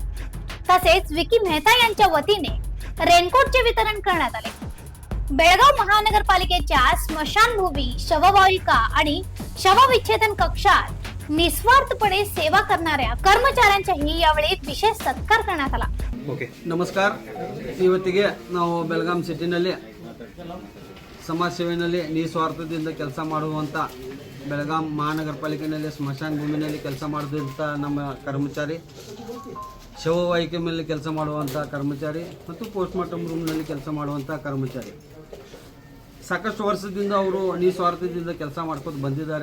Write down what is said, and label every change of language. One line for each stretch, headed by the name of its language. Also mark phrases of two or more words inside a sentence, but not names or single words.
Marathi: तसेच विकी मेहता यांच्या वतीने रेनकोटचे वितरण करण्यात आले. बेळगाव महानगरपालिकेच्या स्मशानभूमी, शववाहिका आणि शवविच्छेदन कक्षात निस्वार्थपणे सेवा करणाऱ्या कर्मचाऱ्यांचाही यावेळी विशेष सत्कार करण्यात आला.
Kannada: ನಮಸ್ಕಾರ. ಇವತ್ತಿಗೆ ನಾವು ಬೆಳಗಾಂ ಸಿಟಿನಲ್ಲಿ ಸಮಾಜ ಸೇವೆಯಲ್ಲಿ ನಿಸ್ವಾರ್ಥದಿಂದ ಕೆಲಸ ಮಾಡುವಂಥ ಬೆಳಗಾಂ ಮಹಾನಗರ ಪಾಲಿಕೆಯಲ್ಲಿ ಸ್ಮಶಾನ ಭೂಮಿನಲ್ಲಿ ಕೆಲಸ ಮಾಡುವಂಥ ನಮ್ಮ ಕರ್ಮಚಾರಿ, ಶವವಾಹಿಕೆ ಮೇಲೆ ಕೆಲಸ ಮಾಡುವಂಥ ಕರ್ಮಚಾರಿ ಮತ್ತು
English: post mortem
Kannada: ರೂಮ್ನಲ್ಲಿ ಕೆಲಸ ಮಾಡುವಂಥ ಕರ್ಮಚಾರಿ ಸಾಕಷ್ಟು ವರ್ಷದಿಂದ ಅವರು ನಿಸ್ವಾರ್ಥದಿಂದ ಕೆಲಸ ಮಾಡ್ಕೊಂಡು ಬಂದಿದ್ದಾರೆ.